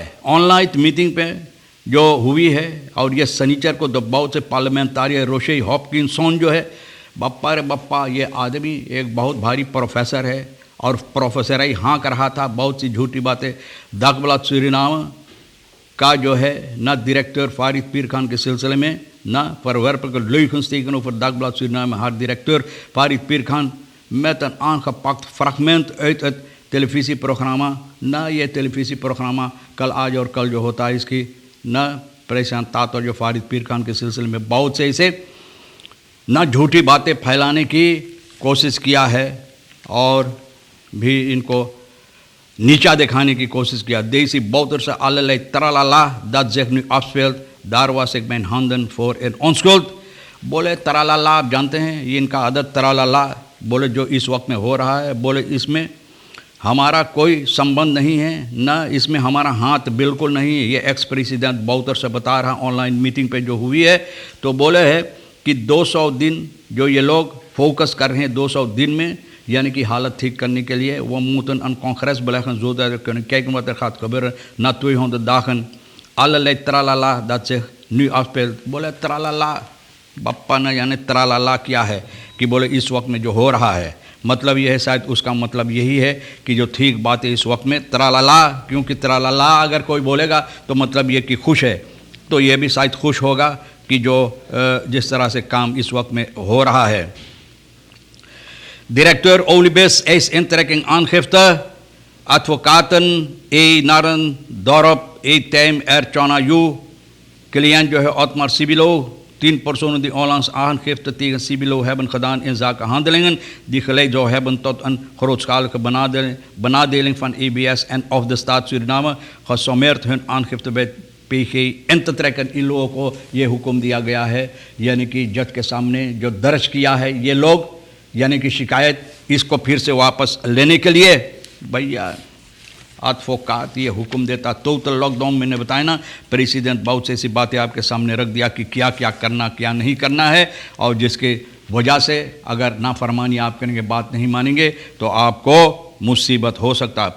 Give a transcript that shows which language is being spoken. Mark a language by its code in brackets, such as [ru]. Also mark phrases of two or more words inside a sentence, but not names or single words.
[en] online meeting [hns] पे जो हुई है, और ये शनिचर को बहुत से पार्लियामेंटारी रोशे हॉपकिंसन जो है, बप्पा रे बप्पा, ये आदमी एक बहुत भारी प्रोफेसर है और प्रोफेसर ही हाँ कर रहा था बहुत सी झूठी बातें। दगबला सुरीनाम का जो है न डायरेक्टर फारिद पीर खान के सिलसिले में, न [nl] verwerpelijke leugens tegenover Dagblad Suriname haar directeur Farid Pirkhan met een aangepakt fragment uit het televisieprogramma, [hns] न ये televisieprogramma कल आज और कल जो होता है इसकी, न प्रेजेंटेटर जो फारिद पीर खान के सिलसिले में बहुत से इसे न झूठी बातें फैलाने की कोशिश किया है और भी इनको नीचा दिखाने की कोशिश किया। [nl] Deze bouwers allerlei tralala dat zich nu afspeelt, daar was ik mijn handen voor in onschuld। [hns] बोले tralala आप जानते हैं, ये इनका आदत tralala, बोले जो इस वक्त में हो रहा है, बोले इसमें हमारा कोई संबंध नहीं है, न इसमें हमारा हाथ बिल्कुल नहीं है। ये एक्स प्रेसिडेंट बाउतर से बता रहा [en] online meeting [hns] पे जो हुई है। तो बोले है कि 200 दिन जो ये लोग फोकस कर रहे हैं, 200 दिन में यानी कि हालत ठीक करने के लिए, वो [nl] moeten een congres beleggen zodat we kunnen kijken wat er gaat gebeuren na 200 dagen। allerlei tralala dat zich nu afspeelt। [hns] बोले tralala बप्पा न यानी tralala क्या है, कि बोले इस वक्त में जो हो रहा है, मतलब यह है, शायद उसका मतलब यही है कि जो ठीक बात है इस वक्त में tralala, क्योंकि tralala अगर कोई बोलेगा तो मतलब ये कि खुश है, तो ये भी शायद खुश होगा कि जो जिस तरह से काम इस वक्त में हो रहा है। [nl] Directeur Olibes eist intrekking aangifte, advocaten Narendorp, Time Chana Yu, cliënt [hns] जो है [nl] Otmar Sibilo, 10 personen die onlangs aangifte tegen Sibilo hebben gedaan in zaken handelingen die geleid zou hebben tot een grootschalige benadeling van EBS en of de staat Suriname, gesommeerd hun aangifte bij PG in te trekken। [hns] इन लोगों को ये हुक्म दिया गया है, यानी कि जज के सामने जो दर्ज किया है ये लोग, यानी कि शिकायत, इसको फिर से वापस लेने के लिए। भैया advocaat ये हुक्म देता [en] total lockdown. [hns] मैंने बताया ना, प्रेसिडेंट बहुत से ऐसी बातें आपके सामने रख दिया कि क्या क्या करना क्या नहीं करना है, और जिसके वजह से अगर नाफरमानी आप करेंगे, बात नहीं मानेंगे, तो आपको मुसीबत हो सकता है।